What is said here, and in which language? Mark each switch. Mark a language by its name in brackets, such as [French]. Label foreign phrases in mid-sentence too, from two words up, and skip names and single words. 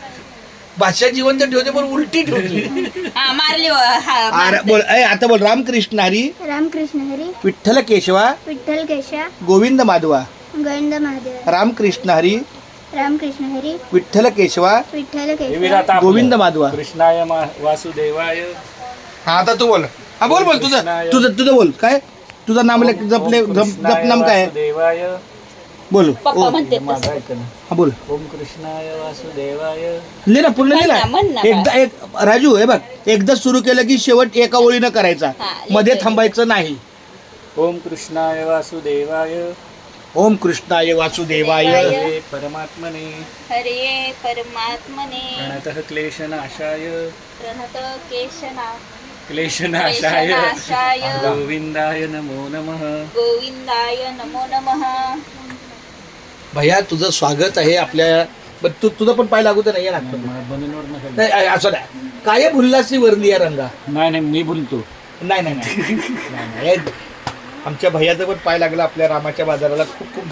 [Marathi] भाषा जिवंत ठेवते पण उलटी ठेवते. हा मारली. हा अरे मारते. बोल, आता बोल. रामकृष्ण हरी रामकृष्ण हरी विठ्ठल केशवा विठ्ठल केशा गोविंद माधवा. गोविंद महादेव रामकृष्ण हरी रामकृष्ण हरी विठ्ठल केशवा विठ्ठल केशा विराट आपलं. गोविंद माधवा. [Sanskrit] कृष्णाय वासुदेवाय. [Marathi] हा आता तू बोल. हा बोल बोल तुझं तुझं तुझं बोल. काय तुझं नाम जप नाम काय आहे? [Sanskrit] वासुदेवाय. [Marathi] बोल. पप्पा म्हणते माझं तसं. ऐक ना. हा बोल. [Sanskrit] ओम कृष्णाय वासुदेवाय. [Marathi] लिह ना पूर्ण लिह म्हण ना. ना, एकदा एक राजू हे बघ, एकदा सुरू केलं की शेवट एका ओळीनं करायचा, हा, मध्ये लिहितोय. थांबायचं नाही. [Sanskrit] ओम कृष्णाय वासुदेवाय. ओम कृष्णाय वासुदेवाय. हरे परमात्मने हरे परमात्मने प्रणतः क्लेशनाशाय. प्रणत केशना क्लेशनाशाय केशनाशाय. गोविंदाय नमो नमः. गोविंदाय नमो नमः. [Marathi] भैया तुझं स्वागत आहे आपल्या. पण तुझं पण पाय लागू तर नाही ना. बनवून नका. नाही असं नाही. काय भुल्लासी वर्णी या रंगा. नाही नाही मी बोलतो. नाही नाही नाही. नाही, नाही. आमच्या भैयाचा पण पाय लागला आपल्या रामाच्या बाजाराला. खूप खूप